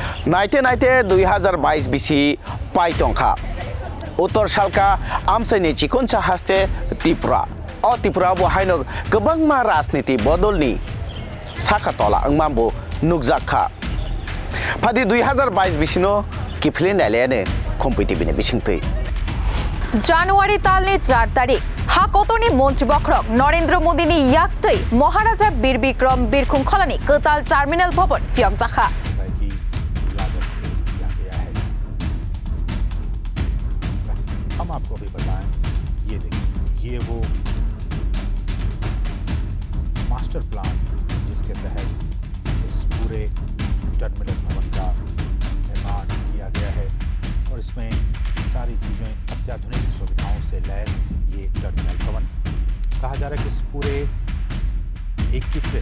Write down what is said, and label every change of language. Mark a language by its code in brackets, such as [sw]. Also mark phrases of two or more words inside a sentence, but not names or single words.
[trp] नाइते नाइते 2022 बिसि पाइटंखा उत्तर सालका आमसाइनि चिकनसा हास्ते त्रिपुरा अ त्रिपुरा बहायनो गोबांमा राजनीति बदलनि साखातला अंमाबो नुकजाखा फादि 2022 बिसिनो किफलिन नायलायानो कम्पिटिभनि बिसिंतै জানুয়ারি तालनि 4 तारिख हाकतनि मन्त्री बख्रक नरेंद्र मोदीनि याक्तै महाराजा बीर विक्रम बिरखुं खलानि कताल टर्मिनल भवन फियक जाखा [hi] हम आपको भी बताएं, ये देखिए, ये वो मास्टर प्लान जिसके तहत इस पूरे टर्मिनल भवन का निर्माण किया गया है और इसमें सारी चीज़ें अत्याधुनिक सुविधाओं से लैस ये टर्मिनल भवन कहा जा रहा है कि इस पूरे एकीकृत